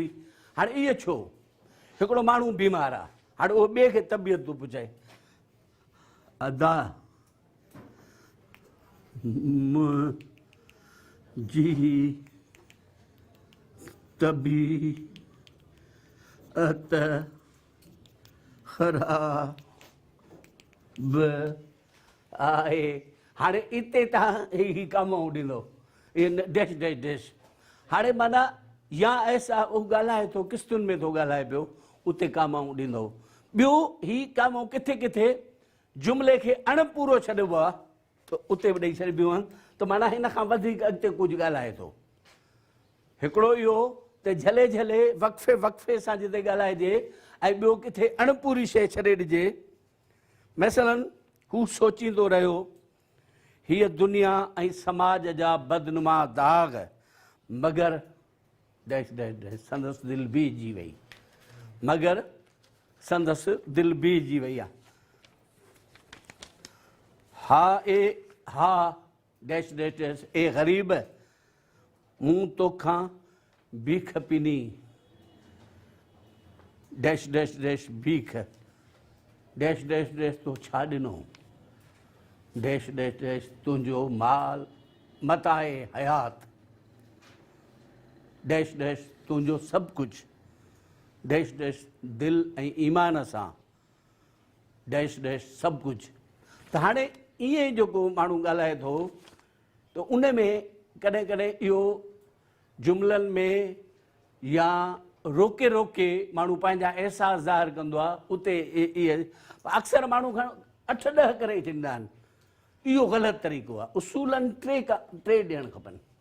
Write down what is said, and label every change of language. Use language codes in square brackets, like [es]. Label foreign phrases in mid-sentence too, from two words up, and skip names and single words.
[sd] हाणे इहो छो, हिकिड़ो माण्हू बीमार आहे, हाणे उहो ॿिए खे तबियत थो पुछाए, अदा जी तबीअत ख़राब आहे। हाणे हिते तव्हां ही कामाऊं ॾींदो, इहे [en] dash dash dash. [sd] हाणे माना या ऐसा उहो ॻाल्हाए थो, किस्तुनि में थो ॻाल्हाए पियो, उते कामाऊं ॾींदो। ॿियो ही कामाऊं किथे किथे जुमिले खे अणपूरो छॾिबो आहे त उते बि ॾेई छॾिबियूं आहिनि, त माना हिन खां वधीक अॻिते कुझु ॻाल्हाए थो। हिकिड़ो इहो त झले झले वक़फ़े वक़फ़े सां जिते ॻाल्हाइजे, ऐं ॿियो किथे अणपूरी शइ छॾे ॾिजे। मसलन हू सोचींदो रहियो हीअ दुनिया ऐं समाज जा बदनुमा दाग़, मगर [en] dash dash dash [sd] संदसि दिलि बीहजी वई, मगर संदसि दिलि बीहजी वई आहे। हा ए हा [en] dash dash dash [sd] ए ग़रीब मूं तोखां भीख पिनी [en] dash dash dash [sd] भीख [en] dash dash dash [sd] तो छा ॾिनो [en] dash dash dash [sd] तुंहिंजो माल मताए हयात [en] dash dash [sd] तुंहिंजो सभु कुझु [en] dash dash [sd] दिलि ऐं ईमान सां [en] dash dash [sd] सभु कुझु त हाणे ईअं जेको माण्हू ॻाल्हाए थो त उन में कॾहिं कॾहिं इहो जुमिलनि में या रोके रोके माण्हू पंहिंजा अहसास ज़ाहिर कंदो आहे उते इहे अक्सर माण्हू खण 8-10 करे चवंदा आहिनि इहो ग़लति तरीक़ो आहे उसूलनि टे ॾियणु खपनि